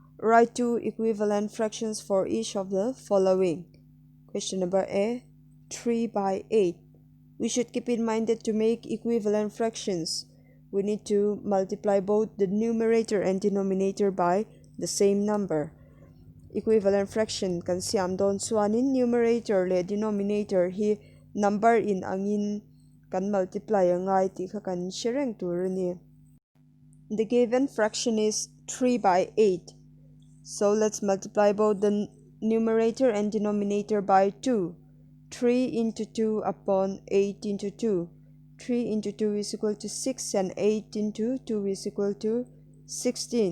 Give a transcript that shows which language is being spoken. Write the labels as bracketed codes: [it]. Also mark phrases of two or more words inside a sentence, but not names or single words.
[en] Write 2 equivalent fractions for each of the following. Question number A, 3 by 8. We should keep in mind that to make equivalent fractions, we need to multiply both the numerator and denominator by the same number. Equivalent fraction [lus] kan siam don chuanin numerator le denominator hi number in angin kan multiply angai ti kha kan shereng tur ni. [en] The given fraction is 3 by 8. So let's multiply both the numerator and denominator by 2. 3 into 2 upon 8 into 2. 3 into 2 is equal to 6 and 8 into 2 is equal to 16.